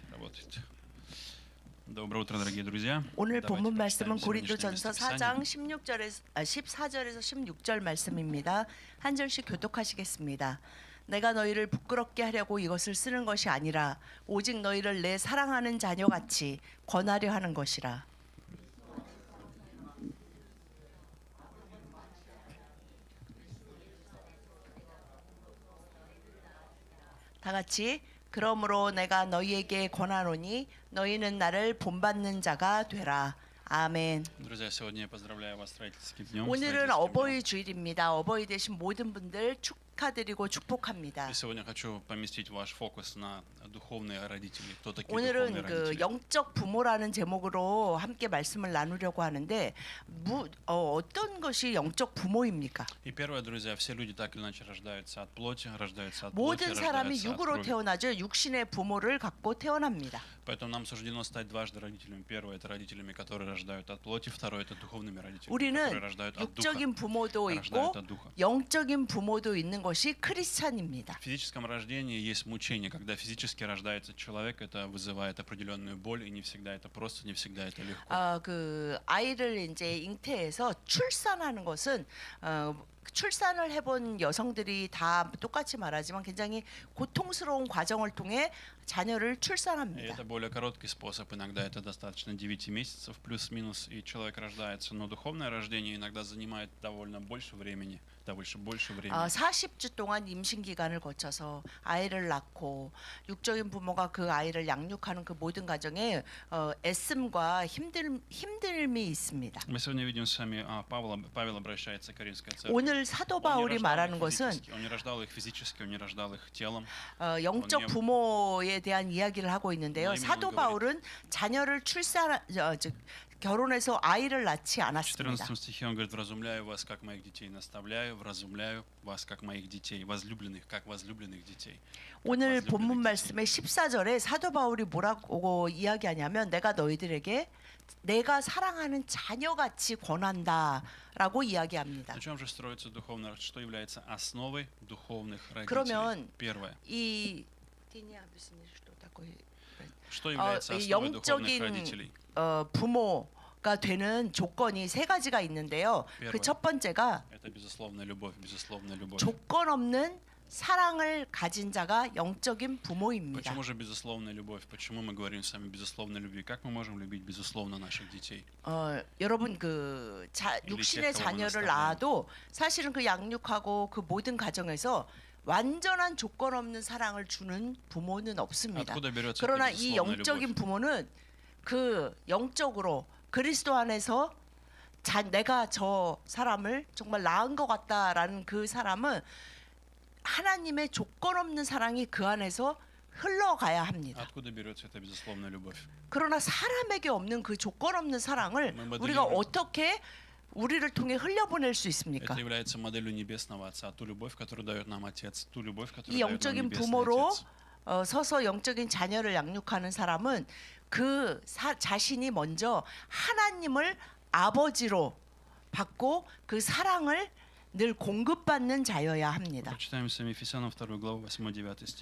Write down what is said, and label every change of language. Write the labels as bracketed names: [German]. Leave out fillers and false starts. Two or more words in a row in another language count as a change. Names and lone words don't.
[Russian] работает. Доброе утро, дорогие друзья. [Korean] 오늘 [Russian] Давайте [Korean] 본문 말씀은 [Russian] прочитаем [Korean] 고린도전서 [Russian] сегодняшнее [Korean] 4장 [Russian] местописание. [Korean] 14절에서 16절 말씀입니다. 한 절씩 교독하시겠습니다. 내가 너희를 부끄럽게 하려고 이것을 쓰는 것이 아니라 오직 너희를 내 사랑하는 자녀같이 권하려 하는 것이라. 다 같이 그러므로 내가 너희에게 권하노니 너희는 나를 본받는 자가 되라. 아멘. [Russian] Друзья, сегодня я поздравляю вас с родительским днем. [Korean] 오늘은 어버이 주일입니다. 어버이 되신 모든 분들 축하드리고 축복합니다. [Russian] И сегодня хочу поместить ваш фокус на духовные родители. Кто такие [Korean] 오늘은 [Russian] духовные [Korean] 그 [Russian] родители? [Korean] 영적 부모라는 제목으로 함께 말씀을 나누려고 하는데 어떤 것이 영적 부모입니까? [Russian] И первое, друзья, все люди так или иначе рождаются от плоти, рождаются от плоти, [Korean] 모든 사람이 [Russian] рождаются от [Korean] 육으로 [Russian] крови. [Korean] 태어나죠. 육신의 부모를 갖고 태어납니다. [Russian] Поэтому нам суждено стать дважды родителями. Первое – это родителями, которые рождают от плоти. Второе – это духовными родителями, [Korean] 우리는 [Russian] которые рождают от духа. [Korean] 육적인 부모도 있고 [Russian] рождают от духа. [Korean] 영적인 부모도 있는 것이 크리스찬입니다. [Russian] В физическом рождении есть мучение. Когда физически рождается человек, это вызывает определенную боль, и не всегда это просто, не всегда это легко. [Korean] 그 아이를 이제 잉태해서 출산하는 것은 출산을 해본 여성들이 다 똑같이 말하지만 굉장히 고통스러운 과정을 통해 자녀를 [Russian] И [Korean] 출산합니다. [Russian] это более короткий способ. Иногда это достаточно 9 месяцев плюс-минус, и человек рождается. Но духовное рождение иногда занимает довольно больше времени. больше времени. [Korean] 40주 동안 임신 기간을 거쳐서 아이를 낳고 육적인 부모가 그 아이를 양육하는 그 모든 과정에 애씀과 힘듦이 있습니다. [Russian] Мы сегодня видим с вами, Павел обращается к Коринфской церкви. [Korean] 오늘 사도 바울이 말하는 것은 [Russian] Он не рождал их физически, он не рождал их телом. [Korean] 영적 부모에 대한 이야기를 하고 있는데요. 사도 바울은 자녀를 결혼해서 아이를 낳지 [Russian] В [Korean] 않았습니다. [Russian] 14 стихе он говорит: «Вразумляю вас, как моих детей, наставляю, вразумляю вас, как моих детей, возлюбленных, как возлюбленных детей». [Korean] 오늘 본문 말씀의 14절에 사도 바울이 뭐라고 이야기하냐면 내가 너희들에게 내가 사랑하는 자녀같이 권한다라고 이야기합니다. [Russian] На чем же строится духовное, что является основой духовных родителей? [Korean] 그러면 [Russian] Первое. Что является [Korean] 이 [Russian] основой духовных [Korean] 영적인 [Russian] родителей? [Korean] 부모가 되는 조건이 세 가지가 있는데요. 그 첫 번째가 [Russian] Это безусловная любовь, безусловная любовь. [Korean] 조건 없는 사랑을 가진 자가 영적인 부모입니다. [Russian] Почему же безусловная любовь? Почему мы говорим с вами безусловной любви? Как мы можем любить безусловно наших детей? [Korean] 여러분 육신의 자녀를 낳아도 사실은 그 양육하고 그 모든 과정에서 완전한 조건 없는 사랑을 주는 부모는 없습니다. 그러나 이 영적인 부모는 그 영적으로 그리스도 안에서 내가 저 사람을 정말 낳은 것 같다라는 그 사람은 하나님의 조건 없는 사랑이 그 안에서 흘러가야 합니다. [Russian] Откуда берется эта безусловная любовь? [Korean] 그러나 사람에게 없는 그 조건 없는 사랑을 우리가 어떻게 우리를 통해 흘려보낼 수 있습니까? [Russian] Это является моделью небесного Отца, ту любовь, которую дает нам Отец, ту любовь, которую [Korean] 이 [Russian] дает нам [Korean] 영적인 [Russian] Небесный [Korean] 부모로 [Russian] Отец. [Korean] 서서 영적인 자녀를 양육하는 사람은 그 자신이 먼저 하나님을 아버지로 받고 그 사랑을 늘 공급받는 자여야 합니다. [Russian] Прочитаем с вами Ефесянам 2 главу 8-9 стих.